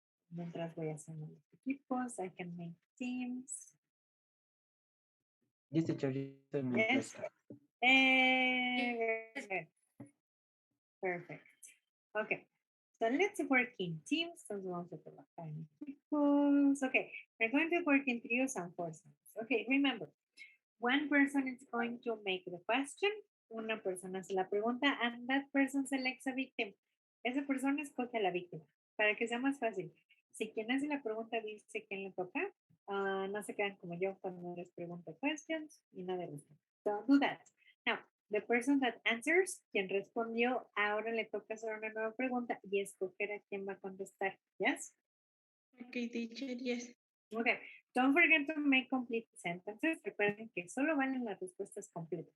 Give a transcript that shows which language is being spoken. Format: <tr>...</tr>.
<es>Mientras voy haciendo los equipos,</es> <en>I can make teams. Yes, teacher. Yes. Very good. Perfect. Okay. So let's work in teams.</en> <es>Entonces vamos a trabajar en equipos.</es> <en>Okay. We're going to work in trios and foursomes. Okay. Remember, one person is going to make the question.</en> <es>Una persona hace la pregunta</es> <en>and that person selects a victim.</en> <es>Esa persona escoge a la víctima para que sea más fácil. Si quien hace la pregunta dice quién le toca, no se quedan como yo cuando les pregunto questions y nada de eso.</es> <en>So do that. Now, the person that answers,</en> <es>quien respondió, ahora le toca hacer una nueva pregunta y escoger a quién va a contestar.</es> <en>Yes? Okay, teacher, yes. Okay. Don't forget to make complete sentences.</en> <es>Recuerden que solo valen las respuestas completas.</es>